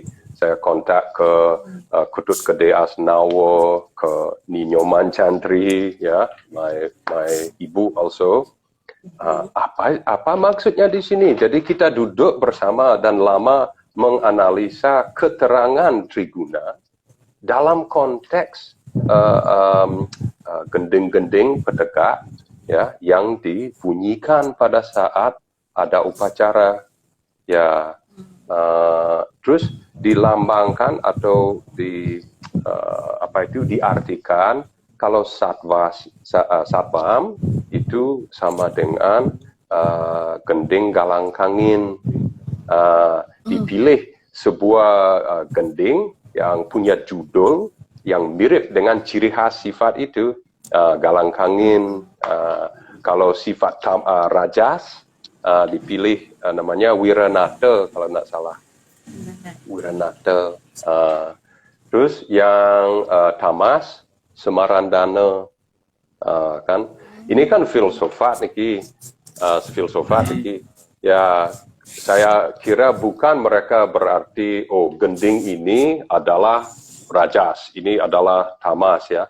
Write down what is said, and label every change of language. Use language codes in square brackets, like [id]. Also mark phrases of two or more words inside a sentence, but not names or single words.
[id] Saya kontak ke Ketut Gede Asnawa, ke Ninyo Mancantri, ya, my ibu also. Apa maksudnya di sini? Jadi kita duduk bersama dan lama menganalisa keterangan Triguna dalam konteks gending-gending pedegak ya yang dibunyikan pada saat ada upacara ya. Terus dilambangkan atau diartikan kalau satpam itu sama dengan gending galang kangin. Dipilih sebuah gending yang punya judul yang mirip dengan ciri khas sifat itu, galang kangin. Kalau sifat rajas dipilih namanya Wiranata kalau tidak salah. Wiranata. Terus yang Tamas Semarandana, kan? Ini kan filsafat niki, Ya, saya kira bukan mereka berarti gending ini adalah rajas, ini adalah Tamas ya.